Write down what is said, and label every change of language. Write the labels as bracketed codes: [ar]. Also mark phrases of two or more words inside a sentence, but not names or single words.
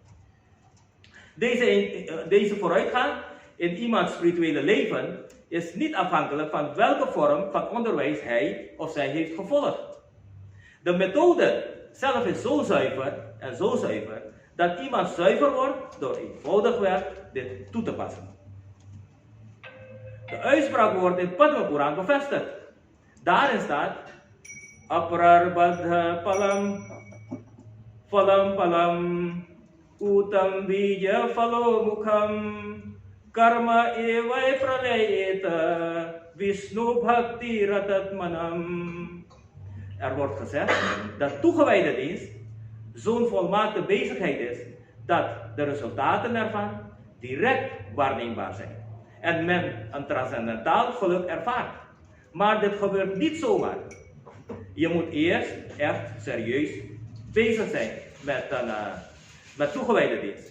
[nl] Deze vooruitgang in iemands spirituele leven is niet afhankelijk van welke vorm van onderwijs hij of zij heeft gevolgd. De methode zelf is zo zuiver en zo zuiver dat iemand zuiver wordt door eenvoudigweg dit toe te passen. De uitspraak wordt in Padma Puran bevestigd. Daarin staat [sa] Aprarbadha palam Phalam palam Utam bija phalo mukham Karma evai pralayeta Vishnu bhakti ratatmanam. [nl] Er wordt gezegd dat toegewijde dienst zo'n volmaakte bezigheid is dat de resultaten ervan direct waarneembaar zijn. En men een transcendentaal geluk ervaart. Maar dit gebeurt niet zomaar. Je moet eerst echt serieus bezig zijn met toegewijde dienst.